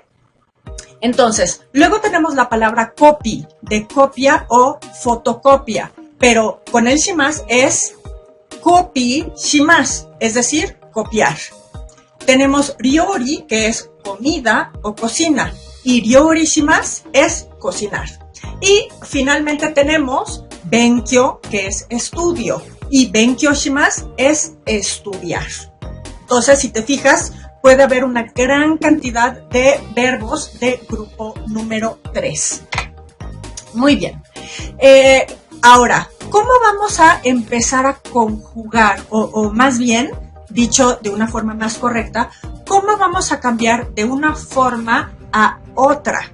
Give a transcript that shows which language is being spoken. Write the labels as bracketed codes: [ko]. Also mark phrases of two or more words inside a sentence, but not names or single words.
[es] Entonces, luego tenemos la palabra copy, de copia o fotocopia, pero con el shimasu es [ja] コピーします, [es] es decir, copiar. Tenemos ryori, que es comida o cocina, y [ja] 料理します [es] es cocinar. Y finalmente tenemos benkyo, que es estudio, y [ja] 勉強します [es] es estudiar. Entonces, si te fijas, puede haber una gran cantidad de verbos de grupo número 3. Muy bien. Ahora, ¿cómo vamos a empezar a conjugar? O más bien, dicho de una forma más correcta, ¿cómo vamos a cambiar de una forma a otra?